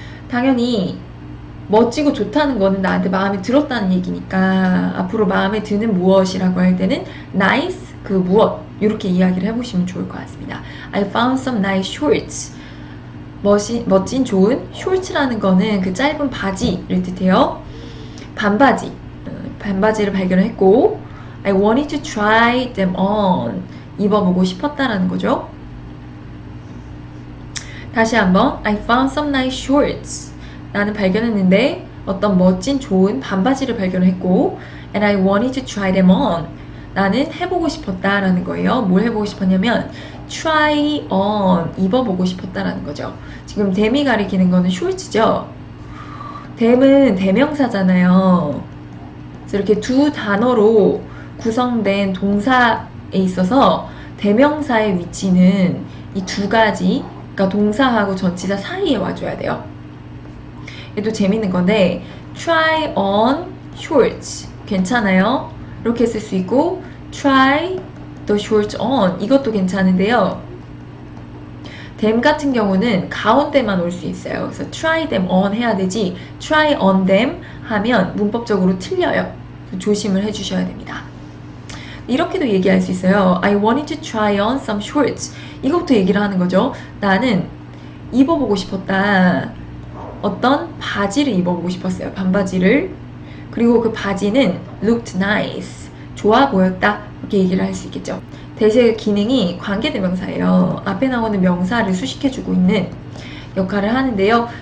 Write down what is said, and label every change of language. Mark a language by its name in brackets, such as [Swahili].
[Korean] 당연히 멋지고 좋다는 거는 나한테 마음에 들었다는 얘기니까 앞으로 마음에 드는 무엇이라고 할 때는 nice 그 무엇 이렇게 이야기를 해보시면 좋을 것 같습니다. [English] I found some nice shorts [Korean] 멋진 좋은 shorts라는 거는 그 짧은 바지를 뜻해요. 반바지를 발견했고 [English] I wanted to try them on [Korean] 입어보고 싶었다라는 거죠. 다시 한번 [English] I found some nice shorts [Korean] 나는 발견했는데 어떤 멋진 좋은 반바지를 발견했고 [English] and I wanted to try them on [Korean] 나는 해보고 싶었다라는 거예요. 뭘 해보고 싶었냐면 [English] try on [Korean] 입어보고 싶었다라는 거죠. 지금 them이 가리키는 거는 shorts죠. them은 대명사잖아요. 그래서 이렇게 두 단어로 구성된 동사에 있어서 대명사의 위치는 이 두 가지 그러니까 동사하고 전치사 사이에 와줘야 돼요. 얘도 재밌는 건데 [English] try on shorts [Korean] 괜찮아요. 이렇게 쓸 수 있고 [English] try the shorts on [Korean] 이것도 괜찮은데요. them 같은 경우는 가운데만 올 수 있어요. 그래서 [English] try them on [Korean] 해야 되지 [English] try on them [Korean] 하면 문법적으로 틀려요. 조심을 해주셔야 됩니다. 이렇게도 얘기할 수 있어요. [English] I wanted to try on some shorts [Korean] 이것부터 얘기를 하는 거죠. 나는 입어보고 싶었다. 어떤 바지를 입어보고 싶었어요. 반바지를. 그리고 그 바지는 [English] looked nice. [Korean] 좋아 보였다. 이렇게 얘기를 할 수 있겠죠. 대신에 기능이 관계대명사예요. 앞에 나오는 명사를 수식해주고 있는 역할을 하는데요.